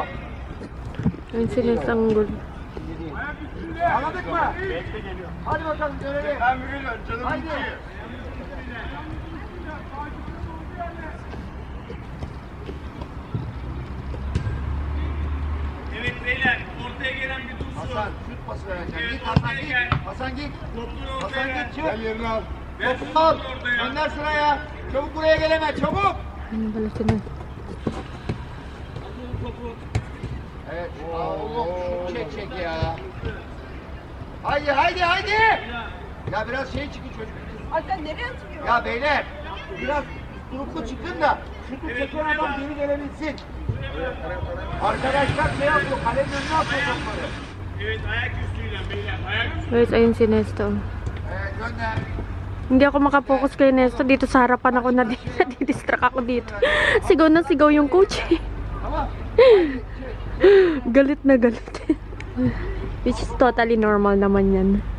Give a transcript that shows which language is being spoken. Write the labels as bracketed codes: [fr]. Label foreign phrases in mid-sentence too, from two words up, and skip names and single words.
[tl] Ayun si Nesta ang good. [tr] Anladık mı? Hadi bakalım görelim. Ben biliyorum canım. Haydi. Evet beyler, ortaya gelen bir dursun. Hasan, şut pası vereceksin. Git Hasan git. Hasan git. Hasan git çık. Gel yerine al. Topu al. Gönder sıraya. Çabuk buraya gel hemen, çabuk. [tl] Ano pala sila? [tr] Evet. Oğlum şut çek ya. Haydi haydi haydi. Ya biraz şey çıkın çocuk. Ay sen nereye atıyorsun? Ya beyler biraz gruplu çıkın da şutu çeken adam geri gelebilsin. Arkadaşlar şey yapıyor, kalenin önüne atıyor topları. Evet, ayak üstüyle beyler, ayak üstü. [tl] Guys, ayun si Nesto. [tr] Evet, gönder. [tl] Hindi ako makapokus kay Nesto. Dito sa harapan ako nadidistract ako dito. Sigaw na sigaw yung coach. [tr] Tamam. [tl] Galit na galit. [en] Which is totally normal [tl] naman yan.